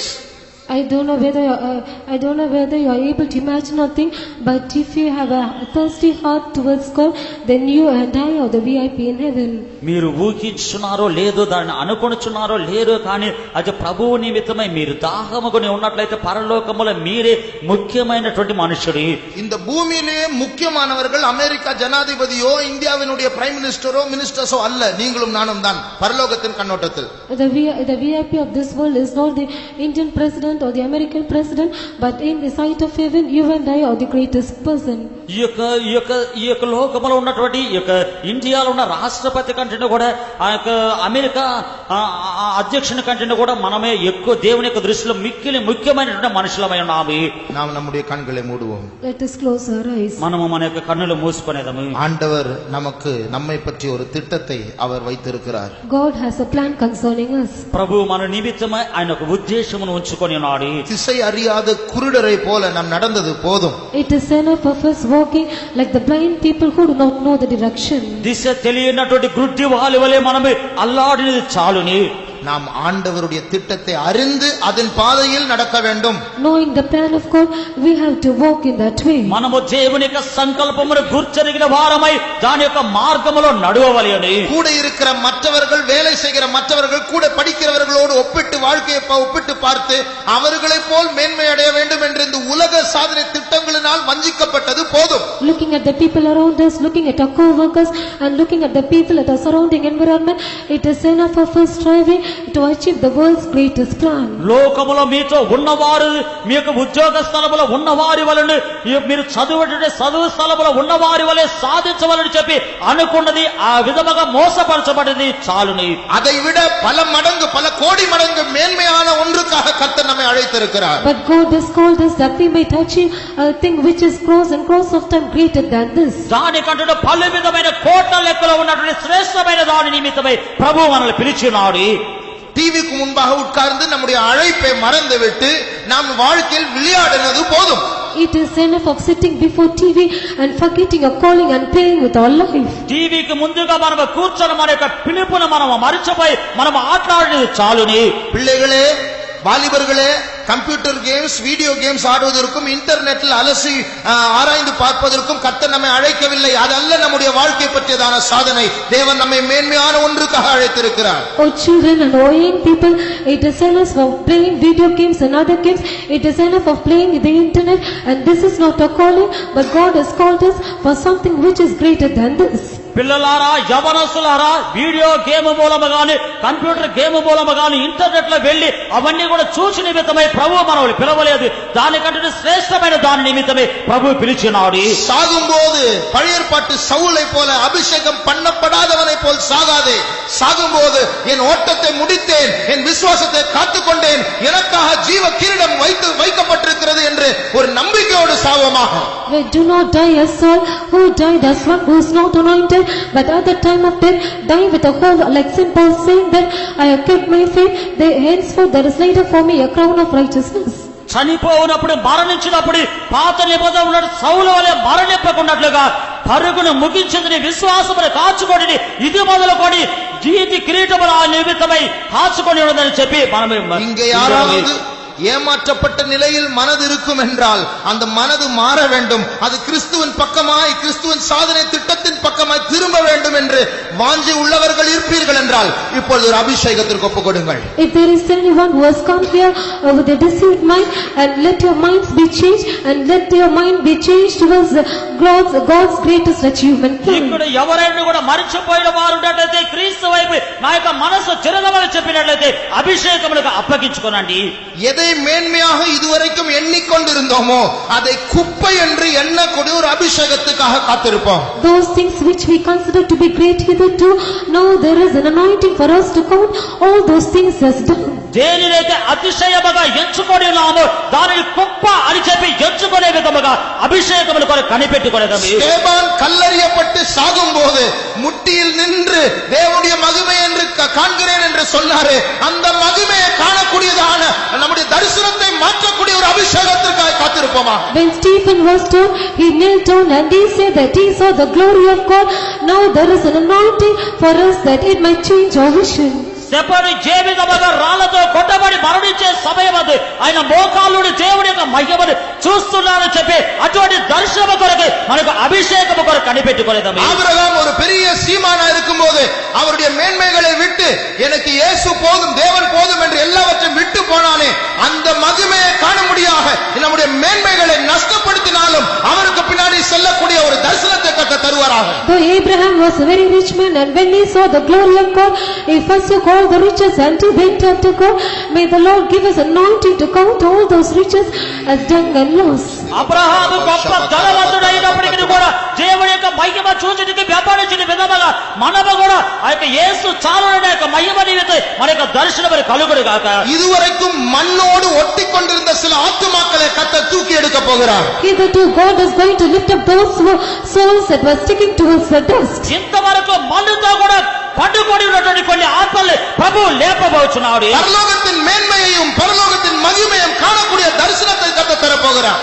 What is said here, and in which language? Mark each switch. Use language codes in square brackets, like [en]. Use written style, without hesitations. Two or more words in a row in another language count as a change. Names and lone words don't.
[en] I don't know whether you are able to imagine or think, but if you have a thirsty heart towards God, then you and I are the VIP in heaven. [te] మీరు ఊహించున్నారో లేదో, దాన్ని అనుకొనుచున్నారో లేదో, కానీ అది ప్రభువు నిమిత్తమై మీరు దాహముకొని ఉన్నట్లయితే పరలోకములో మీరే ముఖ్యమైనటువంటి మనుషుడు. [ta] இந்த பூமியிலே முக்கியமானவர்கள் அமெரிக்கா ஜனாதிபதியோ இந்தியாவினுடைய [en] Prime Ministero [ta] மினிஸ்டர்ஸோ அல்ல, நீங்களும் நானும் தான் பரலோகத்தின் கண்ணோட்டத்தில். [en] The VIP of this world is not the Indian president or the American president, but in the sight of heaven, you and I are the greatest person. [te] ఈ యొక్క లోకములో ఉన్నటువంటి ఈ యొక్క ఇండియాలో ఉన్న రాష్ట్రపతి కంటే కూడా ఆ యొక్క అమెరికా అధ్యక్షుని కంటే కూడా మనమే ఎక్కువ దేవుని యొక్క దృష్టిలో మిక్కిలి ముఖ్యమైనటువంటి మనుషులమై ఉన్నాము. [ta] நாம் நம்முடைய கண்களை மூடுவோம். [en] Let us close our eyes. [te] మనము మన యొక్క కన్నులు మూసుకునేదము. [ta] ஆண்டவர் நமக்கு நம்மை பற்றி ஒரு திட்டத்தை அவர் வைத்திருக்கிறார். [en] God has a plan concerning us. [te] ప్రభు మన నిమిత్తమై ఆయన ఒక ఉద్దేశమును ఉంచుకొని ఉన్నాడు. [ta] திசை அறியாத குருடரை போல நாம் நடந்தது போதும். [en] It is enough of us walking like the blind people who do not know the direction. [te] దిశ తెలియనటువంటి గుడ్డి వాలి వలె మనము అల్లాడినది చాలుని. [ta] நாம் ఆండవருடைய திட்டத்தை அறிந்து அதன் பாதையில் நடக்க வேண்டும். [en] Knowing the plan of God, we have to walk in that way. [te] మనము దేవుని యొక్క సంకల్పమును గుర్చెరిగిన వారమై దాని యొక్క మార్గములో నడవవలెను. [ta] கூட இருக்கிற மற்றவர்கள், வேலை செய்கிற மற்றவர்கள், கூட படிக்கிறவர்களோடு ஒப்பிட்டு வாழ்க்கையை ஒப்பிட்டு பார்த்து அவர்களை போல் மேன்மை அடைய வேண்டும் என்று இந்த உலக சாதனை திட்டங்களினால் வஞ்சிக்கப்பட்டது போதும். [en] Looking at the people around us, looking at our co-workers and looking at the people at our surrounding environment, it is enough of us striving to achieve the world's greatest plan. [te] లోకములో మీతో ఉన్నవారు, మీ యొక్క ఉద్యోగ స్థలములో ఉన్నవారి వలన, మీరు చదువు స్థలములో ఉన్నవారి వలె సాధించవాలని చెప్పి అనుకున్నది ఆ విధముగా మోసపరచబడింది చాలుని. [ta] அதை விட பல மடங்கு, பல கோடி மடங்கு மேன்மையான ஒன்றுக்காக கர்த்தர் நம்மை அழைத்திருக்கிறார். [en] But God has called us that we might achieve a thing which is cross and cross of time greater than this. [te] దానికంటే పలు విధమైన కోట్ల లెక్కలో ఉన్నటువంటి శ్రేష్టమైన దాని నిమిత్తమై ప్రభు మనల్ని పిలిచినాడు. [ta] டிவிக்கு முன்பாக உட்கார்ந்து நம்முடைய அழைப்பை மறந்துவிட்டு நாம் வாழ்க்கையில் விளையாடினது போதும். [en] It is enough of sitting before TV and forgetting a calling and playing with our life. [te] టీవీకి ముందుగా మనం కూర్చొని మన యొక్క పిలుపును మనం మరిచిపోయి మనం ఆటలాడినది చాలుని. [ta] பிள்ளைகளே, வாலிபர்களே, [en] computer games, video games [ta] ஆடுவதற்கும் இன்டர்நெட்டில் அலசி ஆராய்ந்து பார்ப்பதற்கும் கர்த்தர் நம்மை அழைக்கவில்லை. அதல்ல நம்முடைய வாழ்க்கை பற்றியதான சாதனை. தேவன் நம்மை மேன்மையான ஒன்றுக்காக அழைத்திருக்கிறார். [en] Oh children and oh young people, it is enough of playing video games and other games. It is enough of playing the internet, and this is not a calling, but God has called us for something which is greater than this. [te] పిల్లలారా, యవనస్తులారా, [en] video game [te] మూలముగాని, [en] computer game [te] మూలముగాని, ఇంటర్నెట్ లో వెళ్లి అవన్నీ కూడా చూసి నిమిత్తమై ప్రభు మనల్ని పిలవలేదు. దానికంటే శ్రేష్టమైన దాని నిమిత్తమే ప్రభు పిలిచినాడు. [ta] சாகும்போது பழைய ஏற்பாட்டு சவுலை போல அபிஷேகம் பண்ணப்படாதவனை போல் சாகாதே. சாகும்போது என் ஓட்டத்தை முடித்தேன், என் விசுவாசத்தை காத்துக்கொண்டேன், எனக்காக ஜீவ கிரீடம் வைக்கப்பட்டிருக்கிறது என்று ஒரு நம்பிக்கையோடு சாவோமாக. [en] Do not die as Saul, who died as one who is not anointed, but at the time of death die with a whole, like Saint Paul saying that I have kept my faith, henceforth there is laid up for me a crown of righteousness. [te] చనిపోయినప్పుడు, మరణించినప్పుడు పాత నిబంధన సౌలు వలె మరణింపకున్నట్లుగా పరుగును ముగించింది విశ్వాసమును కాచుకొని ఇది మొదలుకొని జీవిత కిరీటముల నిమిత్తమై కాచుకొని ఉన్నదని చెప్పి మనం [ta] இங்கே யாராவது ஏமாற்றப்பட்ட நிலையில் மனது இருக்கும் என்றால் அந்த மனது மாற வேண்டும். அது கிறிஸ்துவின் பக்கமாய், கிறிஸ்துவின் சாதனை திட்டத்தின் பக்கமாய் திரும்ப வேண்டும் என்று வாஞ்சை உள்ளவர்கள் இருப்பீர்கள் என்றால் இப்பொழுது ஒரு அபிஷேகத்திற்கு ஒப்புக் கொடுங்கள். [en] If there is anyone who has come here with a deceived mind, and let your minds be changed, and let your mind be changed towards God's greatest achievement. [te] ఇక్కడ ఎవరైనా కూడా మరిచిపోయిన వారు ఉన్నట్లయితే క్రీస్తు వైపు నా యొక్క మనసు చిరగమని చెప్పినట్లయితే అభిషేకములకు అప్పగించుకోనండి. [ta] எதை மேன்மையாக இதுவரைக்கும் எண்ணிக்கொண்டிருந்தோமோ அதை குப்பை என்று எண்ணக்கூடிய ஒரு அபிஷேகத்துக்காக காத்திருப்போம். [en] Those things which we consider to be great hitherto, now there is an anointing for us to count all those things as done. [te] దేనినైతే అతిశయముగా ఎంచుకొని ఉన్నామో దానిని కుప్ప అని చెప్పి ఎంచుకునే విధముగా అభిషేకములు కొరకు కనిపెట్టుకునేదాము. [ta] ஸ்தேவான் கல்லறியப்பட்டு சாகும்போது முட்டியில் நின்று தேவனுடைய மகிமை என்று காண்கிறேன் என்று சொன்னாரே, அந்த மகிமையை காணக்கூடியதான நம்முடைய தரிசனத்தை மாற்றக்கூடிய ஒரு அபிஷேகத்திற்காக காத்திருப்போமா? [en] When Stephen was told, he knelt down and he said that he saw the glory of God. Now there is an anointing for us that it might change our vision. [te] సెపని జీవితముగా రాళ్లతో కొట్టబడి మరణించే సమయం అది ఆయన మోకాళ్ళుడి దేవుడి యొక్క మహిమను చూస్తున్నారని చెప్పి అటువంటి దర్శనము కొరకు మనకు అభిషేకము కొరకు కనిపెట్టుకునేదాము. [ta] ஆபிரகாம் ஒரு பெரிய சீமானா இருக்கும்போது அவருடைய மேன்மைகளை விட்டு எனக்கு இயேசு போதும், தேவன் போதும் என்று எல்லாவற்றையும் விட்டு போனானே, அந்த மகிமையை காண முடியாக நம்முடைய மேன்மைகளை நஷ்டப்படுத்தினாலும் அவருக்கு பின்னாடி செல்லக்கூடிய ஒரு தரிசனத்தை கர்த்தர் தருவாராக. [en] Though Abraham was a very rich man, and when he saw the glory of God, he forsook all the riches and he went after God. May the Lord give us anointing to count all those riches as dung and loss. [te] అబ్రహాము గొప్ప ధనవంతుడైనప్పటికీ కూడా దేవుని యొక్క మహిమ చూచుటకు వ్యాపారించిన విధముగా మనము కూడా ఆ యొక్క యేసు చాలున యొక్క మహిమ నిమిత్తం మన యొక్క దర్శనము కలుగును గాక. [ta] இதுவரைக்கும் மண்ணோடு ஒட்டிக்கொண்டிருந்த சில ஆத்துமாக்களை கர்த்தர் தூக்கி எடுக்க போகிறார். [en] Hitherto God is going to lift up those souls that were sticking towards the dust. [te] ఇంతవరకు మన్నుతో కూడా పట్టుకొని ఉన్నటువంటి కొన్ని ఆత్మల్ని ప్రభు లేపబోచున్నాడు. [ta] பரலோகத்தின் மேன்மையையும் பரலோகத்தின் மகிமையும் காணக்கூடிய தரிசனத்தை கர்த்தர் தர போகிறார்.